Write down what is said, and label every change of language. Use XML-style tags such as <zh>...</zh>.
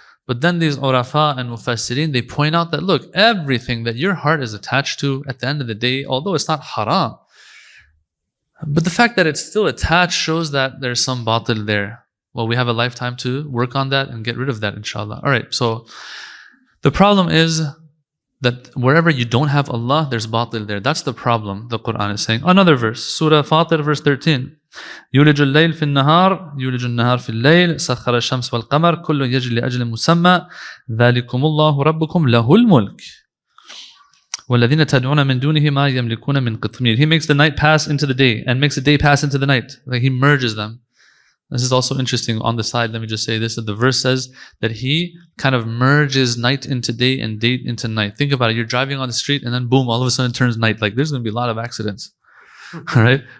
<en>But then these urafa and mufassirin, they point out that, look, everything that your heart is attached to at the end of the day, although it's not haram, but the fact that it's still attached shows that there's some batil there. Well, we have a lifetime to work on that and get rid of that, inshallah. Alright, so the problem is that wherever you don't have Allah, there's batil there. That's the problem, the Quran is saying. Another verse, Surah Fatir, verse 13.</en> <ar>يولج الليل في النهار يولج النهار في الليل سخر الشمس والقمر كل يجري لأجل مسمى ذلكم الله ربكم له الملك والذين تدعون من دونه ما يملكون من قطمير.</ar> <en>He makes the night pass into the day and makes the day pass into the night. Like he merges them. This is also interesting. On the side, let me just say this, that the verse says that he kind of merges night into day and day into night. Think about it. You're driving on the street and then boom, all of a sudden it turns night. Like there's going to be a lot of accidents. All right?</en>